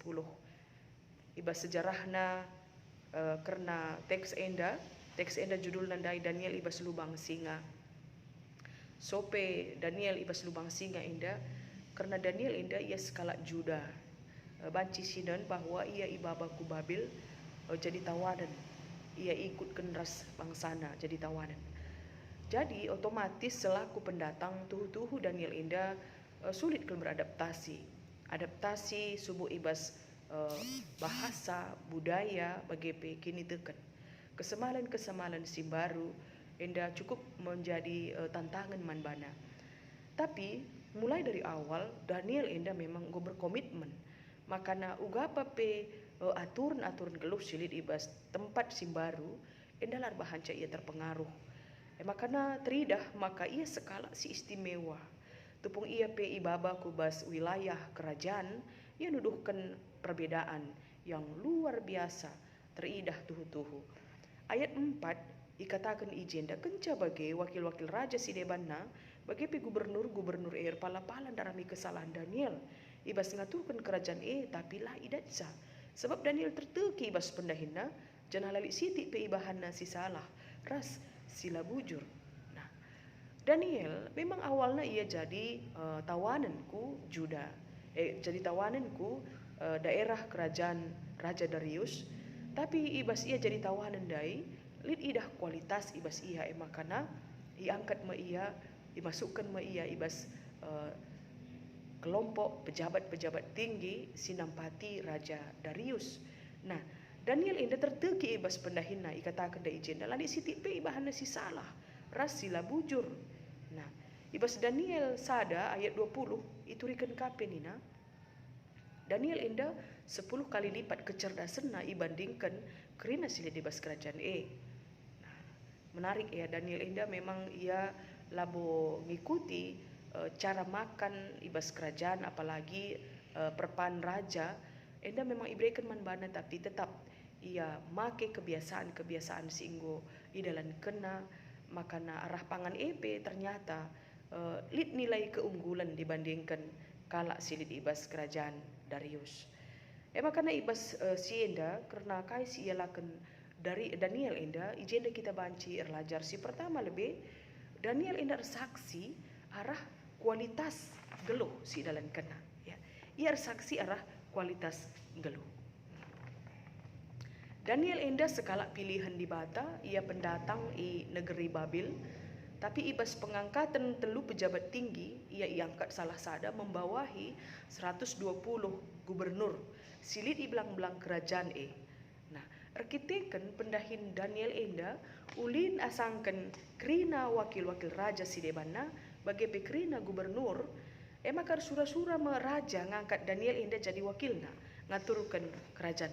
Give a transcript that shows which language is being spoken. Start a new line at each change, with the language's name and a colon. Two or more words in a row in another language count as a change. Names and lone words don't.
Batak Karo: Ibas sejarahna karena teks enda judul nandai Daniel ibas lubang singa. Sope Daniel ibas lubang singa enda karena Daniel enda ia skala Juda banci sinan bahwa ia ibaba ku Babil jadi tawanan, ia ikut kenras bangsana jadi tawanan. Jadi otomatis
Indonesian: selaku pendatang
Batak Karo: tuhu Daniel enda sulit kan beradaptasi subuh ibas bahasa budaya bagepe kini teken kesemalan simbaru enda
Indonesian: cukup menjadi tantangan
Batak Karo: manbana.
Indonesian: Tapi mulai dari awal
Batak Karo: Daniel enda memang go berkomitmen. Makana ugapa pe aturan geluh silit ibas tempat simbaru enda lar bahanca ia terpengaruh. Makana teridah maka ia sekala si istimewa. Tupung ia pe ibaba kubas wilayah kerajaan ia nuduhkan
Indonesian: perbedaan yang luar biasa
Batak Karo: teridah tuhu-tuhu. Ayat 4 ikatakan ijenda kenca bagi wakil-wakil raja Sidebanna bagi gubernur pala-palan darami kesalahan Daniel ibas ngaturkan kerajaan tapi lah idatsa sebab Daniel terteki ibas pendahina janah lali siti pe ibahana si salah ras sila bujur.
Indonesian: Nah, Daniel memang awalnya
Batak Karo: ia jadi tawananku Juda jadi tawananku daerah kerajaan Raja Darius, tapi ibas ia jadi tawanan dai lid idah kualitas ibas ia makana iangkat ma ia dimasukkan ma ia ibas eh,
Indonesian: kelompok pejabat-pejabat tinggi
Batak Karo: sinampati Raja Darius. Nah, Daniel inda terteki ibas pendahina ikatakan da ijen dalam sitik pe ibahana si salah ras sila bujur. Nah, ibas Daniel sada ayat 20 itu riken kapenina Daniel inda
Indonesian: 10 kali lipat kecerdasanna
Batak Karo: ibandingkan kerina sila ibas kerajaan Nah,
Indonesian: menarik ya,
Batak Karo: Daniel inda memang ia labo ngikuti
Indonesian: cara makan
Batak Karo: ibas kerajaan, apalagi perpan raja. Enda memang iberikan manbana, tapi tetap ia make kebiasaan-kebiasaan singgo idalan kena makana arah pangan EP
Indonesian: ternyata lid nilai keunggulan dibandingkan
Batak Karo: kala silid ibas kerajaan Darius. Makana ibas si enda karena kais ia laken dari Daniel enda ijenda kita banci erlajar si pertama lebih Daniel enda saksi arah kualitas geluh si dalam kena ya. Ia saksi arah kualitas geluh. Daniel enda sekala pilihan di bata, ia pendatang i negeri Babil, tapi ibas pengangkatan telu pejabat tinggi, ia iangkat salah sada
Indonesian: membawahi 120 gubernur
Batak Karo: silid i belang-belang kerajaan Nah, arkiteken pendahin Daniel enda ulin asangkan krina wakil-wakil raja sidebana bagi pekrina gubernur maka sura-sura meraja ngangkat Daniel enda jadi wakilna ngaturkan kerajaan.